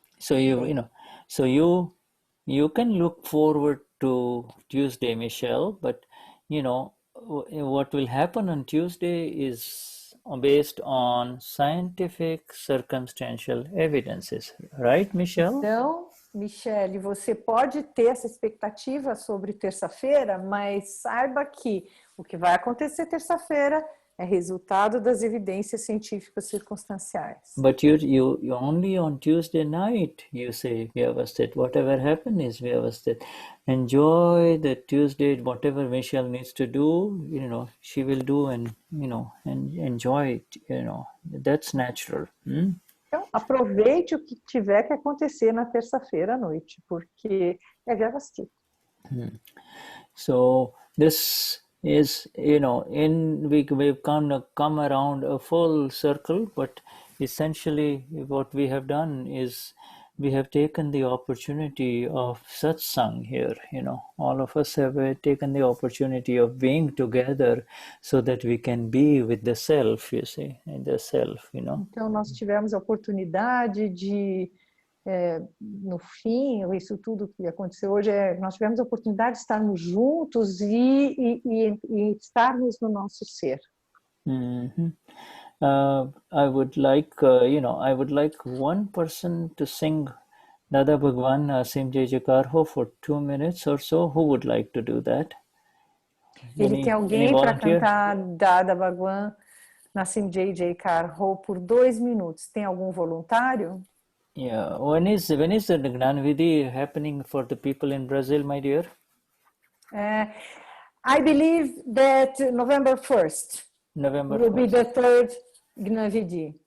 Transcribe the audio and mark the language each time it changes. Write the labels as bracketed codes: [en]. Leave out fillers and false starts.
[en] So you can look forward to Tuesday, Michelle, but what will happen on Tuesday is based on scientific, circumstantial evidences, right, Michelle? [pt] Então, Michelle, você pode ter essa expectativa sobre terça-feira, mas saiba que o que vai acontecer terça-feira é resultado das evidências científicas circunstanciais. [en] But you only on Tuesday night you say Vyavasthit. Whatever happened is Vyavasthit. Enjoy the Tuesday. Whatever Michelle needs to do, she will do, and enjoy it. That's natural. [pt] Então, aproveite o que tiver que acontecer na terça-feira à noite, porque é Vyavasthit. [en] So this is, we've come around a full circle, but essentially what we have done is we have taken the opportunity of Satsang here, all of us have taken the opportunity of being together so that we can be with the self, you see, and the self, [pt] Então nós tivemos a oportunidade de, no fim, isso tudo que aconteceu hoje, nós tivemos a oportunidade de estarmos juntos e estarmos no nosso ser. Mm-hmm. [en] I would like one person to sing Dada Bhagwan Asim Jai Jai Ho for 2 minutes or so. Who would like to do that? [pt] Tem alguém para cantar Dada Bhagwan Asim Jai Jai Ho por 2 minutos. Tem algum voluntário? [en] Yeah. When is the Gnani Vidhi happening for the people in Brazil, my dear? I believe that November 1st will be the third Gnani Vidhi.